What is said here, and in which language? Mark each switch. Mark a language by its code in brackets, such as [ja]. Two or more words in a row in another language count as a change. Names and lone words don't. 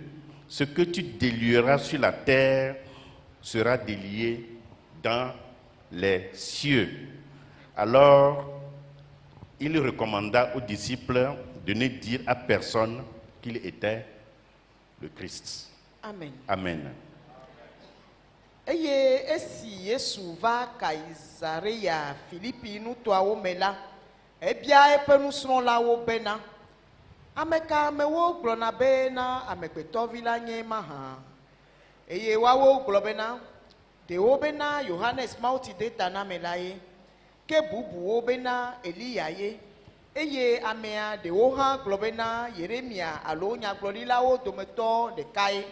[fr] Ce que tu délieras sur la terre sera délié dans les cieux. Alors, il recommanda aux disciples de ne dire à personne qu'il était le Christ. Amen. Amen. [ee] Eye esi Yesu va Kaisareya Philippi nutoa womela ebia epenusrɔ̃la wo bena ameka amewo gblɔna bena amegbetɔvi la nye ma hã eye woawo gblɔ bena ɖewo bena Yohanes Mawutideta na me la ye ke bubuwo bena Eliya ye eye amea ɖewo hã gblɔ bena Yeremia alo nyagblɔɖilawo dometɔ ɖeka ye.